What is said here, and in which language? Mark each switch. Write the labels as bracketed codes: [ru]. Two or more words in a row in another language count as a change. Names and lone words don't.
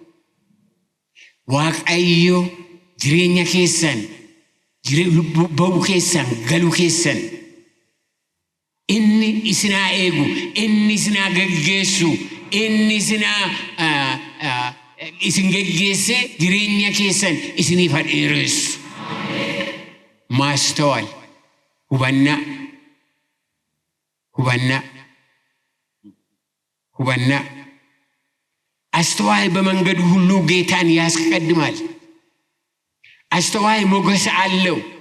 [om] waaqayyo jireenya keessan ba'u keessan galu keessan inni isinaa eegu, inni isinaa geggeessu, inni isinaa isin geggeesse jireenya keessan isiniif haa dheeressu. [am] ማስተዋል hubannaa ሁበና አስተዋይ በመንገዱ ሁሉ ጌታን ያስቀድማል። አስተዋይ ሞገስ አለው።